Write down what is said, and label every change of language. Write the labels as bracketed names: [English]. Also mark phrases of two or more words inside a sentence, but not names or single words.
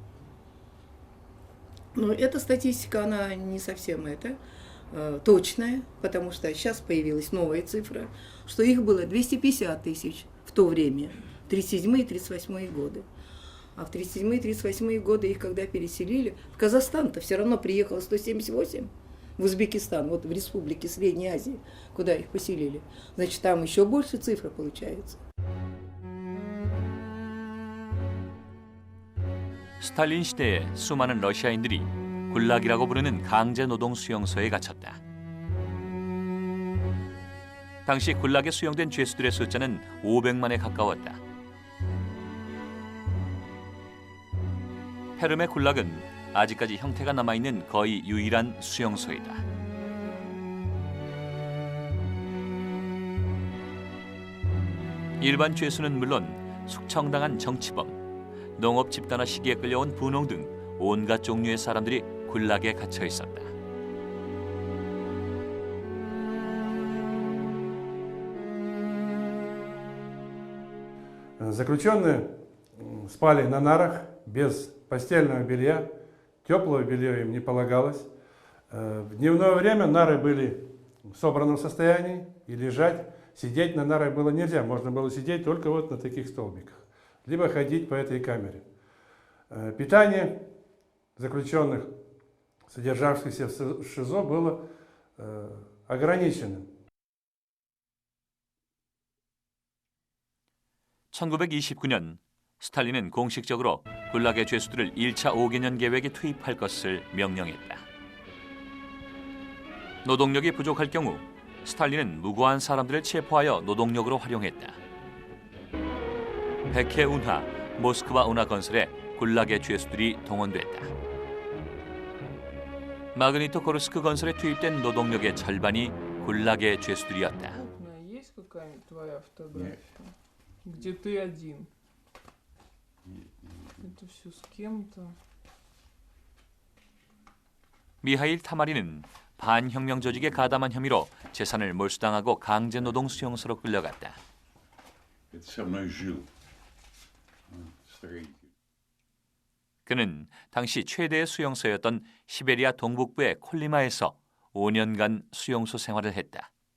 [Russian] Но эта статистика, она не совсем точная, потому что сейчас появилась новая цифра, что их было 250 тысяч в то время, 37-38 годы. А в 37-38 годы их когда переселили, в Казахстан-то все равно приехало 178, в Узбекистан, вот в республике Средней Азии, куда их поселили. Значит, там еще больше цифра получается. [Korean] 스탈린 시대에 수많은 러시아인들이 굴락이라고 부르는 강제 노동 수용소에 갇혔다. 당시 굴락에 수용된 죄수들의 숫자는 500만에 가까웠다. 페름의 굴락은 아직까지 형태가 남아있는 거의 유일한 수용소이다. 일반 죄수는 물론 숙청당한 정치범, 농업 집단화 시기에 끌려온 분홍 등 온갖 종류의 사람들이 굴락에 갇혀 있었다. [Russian] Заключенные спали на нарах без постельного белья, теплого белья им не полагалось. В дневное время нары были в собранном состоянии, и лежать, сидеть на нарах было нельзя. Можно было сидеть только вот на таких столбиках, либо ходить по этой камере. Питание заключенных, содержавшихся в ШИЗО, было ограниченным. [Korean] 1929년 스탈린은 공식적으로 굴락의 죄수들을 1차 5개년 계획에 투입할 것을 명령했다. 노동력이 부족할 경우 스탈린은 무고한 사람들을 체포하여 노동력으로 활용했다. 백해 운하, 모스크바 운하 건설에 굴락의 죄수들이 동원됐다. 마그니토고르스크 건설에 투입된 노동력의 절반이 굴락의 죄수들이었다. [Russian] Где ты один. Это все с кем-то. [Korean] 미하일 타마리는 반혁명 조직에 가담한 혐의로 재산을 몰수당하고 강제노동 수용소로 끌려갔다. 그는 당시 최대의 수용소였던 시베리아 동북부의 콜리마에서 5년간 수용소 생활을 했다.